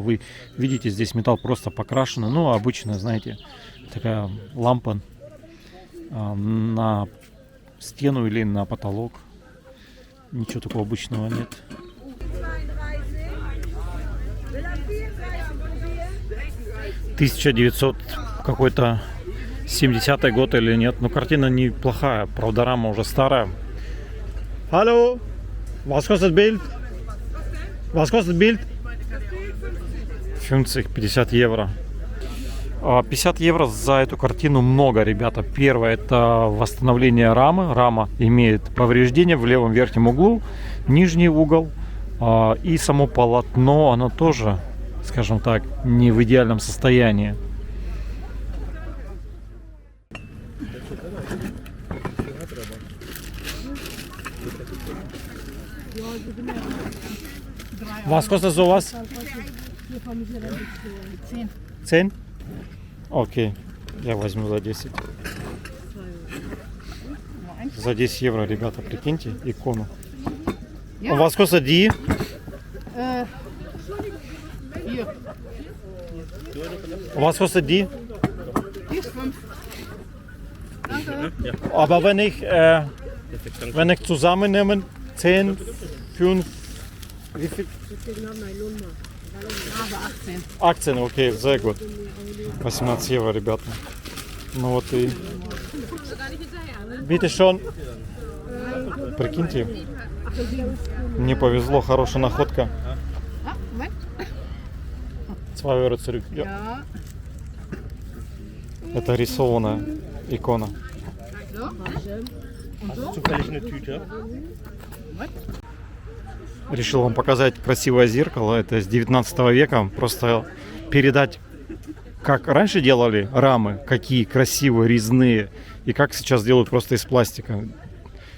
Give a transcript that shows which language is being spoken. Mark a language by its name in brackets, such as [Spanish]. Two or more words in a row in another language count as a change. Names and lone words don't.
[Russian] Вы видите, здесь металл просто покрашен. Ну, обычно, знаете, такая лампа на стену или на потолок. Ничего такого обычного нет. 1900 какой-то 70-й год или нет. Но картина неплохая. Правда, рама уже старая. [German] Hallo, was kostet Bild? Was kostet Bild? 50 евро. [Russian] 50 евро за эту картину много, ребята. Первое — это восстановление рамы. Рама имеет повреждения в левом верхнем углу, нижний угол. И само полотно, оно тоже, скажем так, не в идеальном состоянии. [German] Was kostet sowas? 10? [Russian] Окей, я возьму за 10. За 10 евро, ребята, прикиньте, икону. [German] Was kostet die? Was kostet die? Aber wenn ich zusammennehme 10, 5, wie viel? 18, окей, sehr gut. [Russian] 18 евро, ребята. Ну вот и... [German] Bitte schon. [Russian] Прикиньте. Мне повезло, хорошая находка. [German] 2 евро zurück. Ja. [Russian] Это рисованная икона. Решил вам показать красивое зеркало. Это с 19 века. Просто передать, как раньше делали рамы, какие красивые, резные, и как сейчас делают просто из пластика.